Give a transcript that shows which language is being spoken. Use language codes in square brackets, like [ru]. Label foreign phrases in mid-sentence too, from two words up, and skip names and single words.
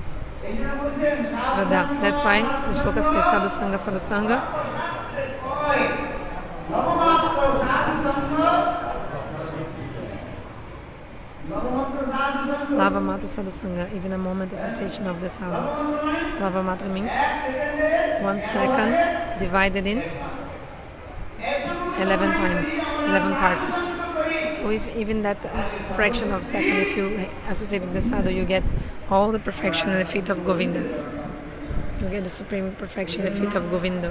[en] Shraddha. That's why the shloka says [sa] Sadhu-sanga, Sadhu-sanga. Lava mata Sadhu-sanga, [en] even a moment association of the sadhu. [sa] Lava mata [en] means 1 second divided in 11 times, 11 parts. So if even that fraction of second, if you associate with the sadhu, you get all the perfection at the feet of Govinda. You get the supreme perfection at the feet of Govinda.